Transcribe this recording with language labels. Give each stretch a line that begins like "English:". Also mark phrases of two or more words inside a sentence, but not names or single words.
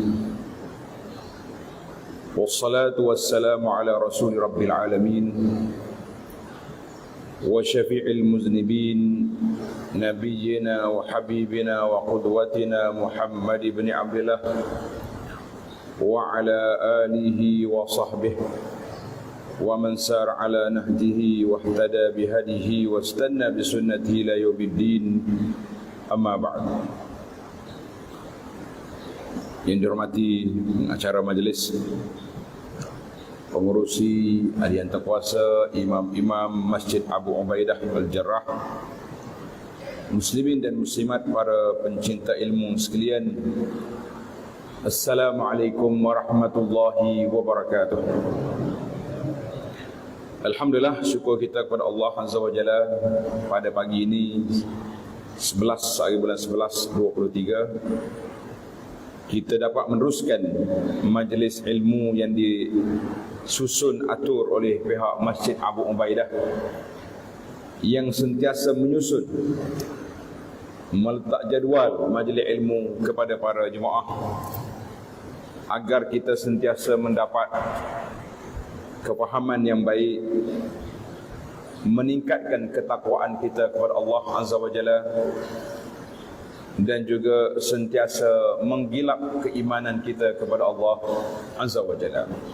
Arabic: والصلاة والسلام على رسول رب العالمين وشفيع المذنبين نبينا وحبيبنا وقدوتنا محمد بن عبد الله وعلى آله وصحبه ومن سار على نهجه واهتدى بهديه واستن بسنته إلى يوم الدين. أما بعد.
Malay: Yang dihormati acara majlis, pengurusi harian terkuasa, imam-imam Masjid Abu Ubaidah Al-Jarrah, muslimin dan muslimat, para pencinta ilmu sekalian,
Arabic: السلام عليكم ورحمة الله وبركاته.
Malay: Alhamdulillah, syukur kita kepada Allah
Arabic: عز وجل
Malay: pada pagi ini 11 hari bulan 11 23 kita dapat meneruskan majlis ilmu yang disusun atur oleh pihak Masjid Abu Ubaidah yang sentiasa menyusun meletak jadual majlis ilmu kepada para jemaah agar kita sentiasa mendapat kefahaman yang baik, meningkatkan ketakwaan kita kepada Allah
Arabic: عز وجل,
Malay: dan juga sentiasa menggilap keimanan kita kepada Allah
Arabic: عز وجل.